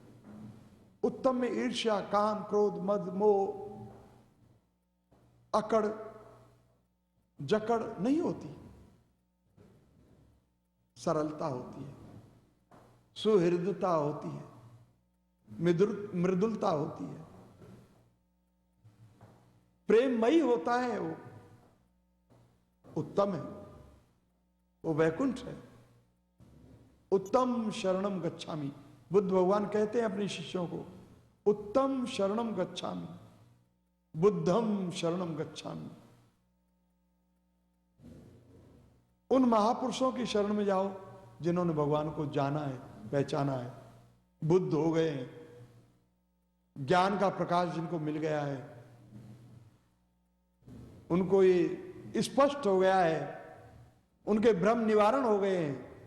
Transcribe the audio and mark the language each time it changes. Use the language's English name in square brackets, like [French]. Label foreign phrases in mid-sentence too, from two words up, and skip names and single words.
[Hindi] उत्तम में ईर्ष्या, काम, क्रोध, मद, मोह, अकड़, जकड़ नहीं होती, सरलता होती है, सुहृदता होती है, मृदुलता होती है, प्रेममयी होता है, वो उत्तम है, वो वैकुंठ है। [Pali] उत्तम शरणम गच्छामि, [Hindi] बुद्ध भगवान कहते हैं अपने शिष्यों को, [Pali] उत्तम शरणम गच्छामि, बुद्धम शरणम गच्छामि। [Hindi] उन महापुरुषों की शरण में जाओ जिन्होंने भगवान को जाना है, पहचाना है, बुद्ध हो गए हैं, ज्ञान का प्रकाश जिनको मिल गया है, उनको ये स्पष्ट हो गया है, उनके भ्रम निवारण हो गए हैं।